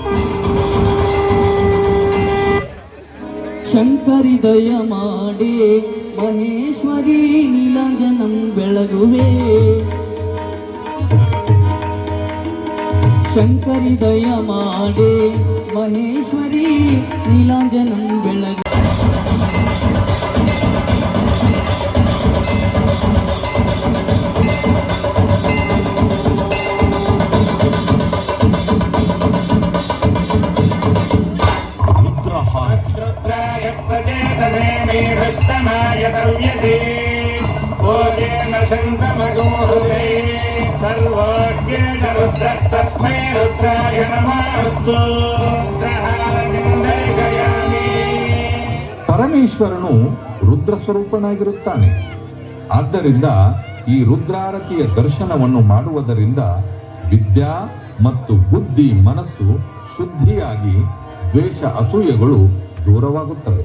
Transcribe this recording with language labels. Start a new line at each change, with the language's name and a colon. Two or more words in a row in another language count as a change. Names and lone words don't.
Kannada: ಶಂಕರಿ ದಯ ಮಾಡೇ ಮಹೇಶ್ವರಿ ನೀಲಾಂಜನಂ ಬೆಳಗುವೆ, ಶಂಕರಿ ದಯ ಮಾಡೇ ಮಹೇಶ್ವರಿ ನೀಲಾಂಜನಂ ಬೆಳಗು.
Sanskrit: रुद्राय प्रचेतसे मे हृष्टमाय तव्यसे भोजेन शन्तमगोहृदे सर्वज्ञेश रुद्रस्तस्मै रुद्राय नमोऽस्तु. दर्शयामि.
Kannada: ಪರಮೇಶ್ವರನು ರುದ್ರ ಸ್ವರೂಪನಾಗಿರುತ್ತಾನೆ. ಆದ್ದರಿಂದ ಈ ರುದ್ರಾರತಿಯ ದರ್ಶನವನ್ನು ಮಾಡುವುದರಿಂದ ವಿದ್ಯಾ ಮತ್ತು ಬುದ್ಧಿ ಮನಸ್ಸು ಶುದ್ಧಿಯಾಗಿ ದ್ವೇಷ ಅಸೂಯೆಗಳು ದೂರವಾಗುತ್ತವೆ.